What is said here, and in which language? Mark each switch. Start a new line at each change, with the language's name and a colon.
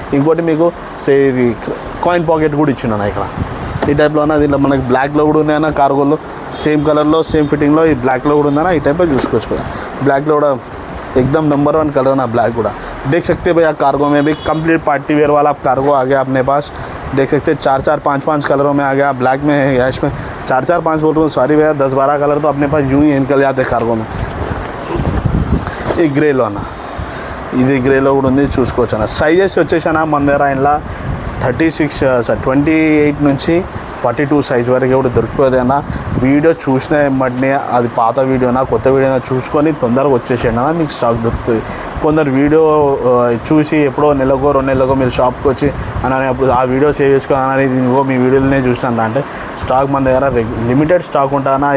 Telugu: ఇంకోటి మీకు coin pocket కూడా ఇచ్చినా ఇక్కడ. ఈ టైప్లో అన్న. దీంట్లో మనకి బ్లాక్లో కూడా ఉన్నాయన్న. కార్గోలో సేమ్ కలర్లో సేమ్ ఫిట్టింగ్లో ఈ బ్లాక్లో కూడా ఉందన్న. ఈ టైప్లో చూసుకోవచ్చు కూడా.
Hindi: బ్లాక్లో కూడా एकदम नंबर 1 कलर ना ब्लैक गुड़ा. देख सकते हैं भैया कार्गो में भी कंप्लीट पार्टी वेयर वाला कार्गो आ गया अपने पास. देख सकते हैं 4 5 कलरों में आ गया. ब्लैक में, ऐश में 4 5 बोल रहा हूँ, सॉरी भैया 10 12 कलर तो अपने पास यूँ ही निकल जाते कार्गो में. ये ग्रेलो అన్న.
Telugu: ఇది గ్రేలో కూడా ఉంది. చూసుకోవచ్చు అన్న. సైజెస్ వచ్చేసానా మన దగ్గర ఇంట్లో 28 నుంచి 42 సైజ్ వరకు కూడా దొరికిపోతుంది అన్న. వీడియో చూసిన వెంటనే అది పాత వీడియోనా కొత్త వీడియోనా చూసుకొని తొందరగా వచ్చేసేయండి అన్న. మీకు స్టాక్ దొరుకుతుంది. కొందరు వీడియో చూసి ఎప్పుడో నెలకో 2 నెలలకో మీరు షాప్కి వచ్చి అని అప్పుడు ఆ వీడియో సేవ్ చేసుకోవాలని ఇదిగో మీ వీడియోలోనే చూసినా అంటే స్టాక్ మన దగ్గర లిమిటెడ్ స్టాక్ ఉంటుందన్నా.